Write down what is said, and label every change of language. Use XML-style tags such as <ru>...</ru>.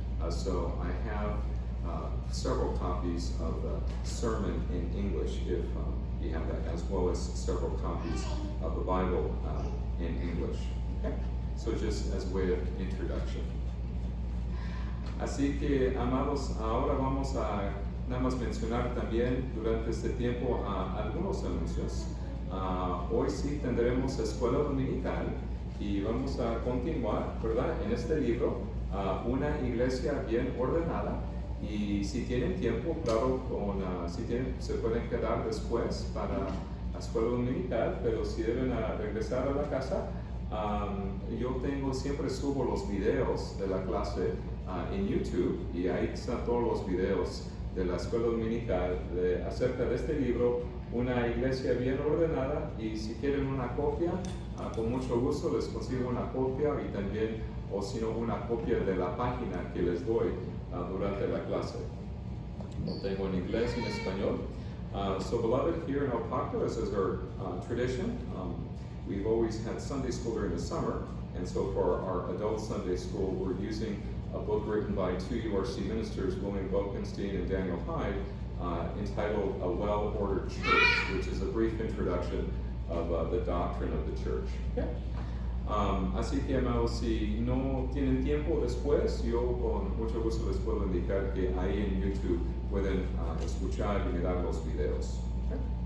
<en>So I have several copies of the sermon in English, if you have that, as well as several copies of the Bible in English. Okay? So just as a way of introduction.</en> <es>Así que, amados, ahora vamos a nada más mencionar también durante este tiempo algunos anuncios. Hoy sí tendremos escuela dominical y vamos a continuar, ¿verdad? En este libro, una iglesia bien ordenada. Y si tienen tiempo, claro, se pueden quedar después para la escuela dominical, pero si deben regresar a la casa, yo siempre subo los videos de la clase en YouTube, y ahí están todos los videos de la escuela dominical acerca de este libro, una iglesia bien ordenada. Y si quieren una copia, con mucho gusto les consigo una copia, y también, o si no, una copia de la página que les doy durante la clase. Lo tengo en inglés y en español.</es> <en>So, beloved, here in El Pacto, as is our tradition, we've always had Sunday school during the summer, and so for our adult Sunday school, we're using a book written by two URC ministers, William Bokenstein and Daniel Hyde, entitled A Well-Ordered Church, which is a brief introduction of the doctrine of the church. Okay?</en> <es>Así que, amados, si no tienen tiempo después, yo con mucho gusto les puedo indicar que ahí en YouTube pueden escuchar y mirar los videos. Okay?</es>